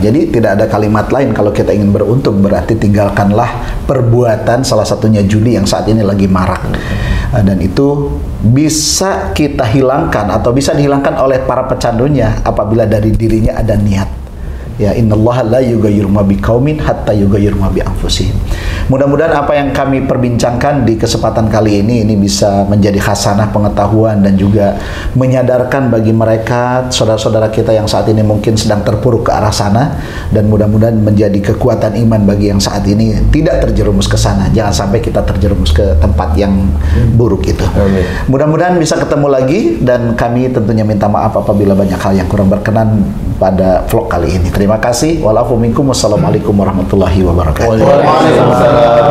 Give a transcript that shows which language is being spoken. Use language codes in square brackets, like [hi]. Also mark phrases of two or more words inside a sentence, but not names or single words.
[id] Jadi tidak ada kalimat lain kalau kita ingin beruntung, berarti tinggalkanlah perbuatan, salah satunya judi yang saat ini lagi marak. Dan itu bisa kita hilangkan atau bisa dihilangkan oleh para pecandunya apabila dari dirinya ada niat. [ar] Ya, إن الله لا يغير ما بقوم حتى يغيروا ما بأنفسهم. [id] Mudah-mudahan apa yang kami perbincangkan di kesempatan kali ini bisa menjadi khasanah pengetahuan dan juga menyadarkan bagi mereka saudara-saudara kita yang saat ini mungkin sedang terpuruk ke arah sana, dan mudah-mudahan menjadi kekuatan iman bagi yang saat ini tidak terjerumus ke sana. Jangan sampai kita terjerumus ke tempat yang buruk itu. Mudah-mudahan bisa ketemu lagi, dan kami tentunya minta maaf apabila banyak hal yang kurang berkenan pada vlog kali ini. Terima kasih. [ar] والسلام عليكم ورحمة الله وبركاته. Waalaikumsalam.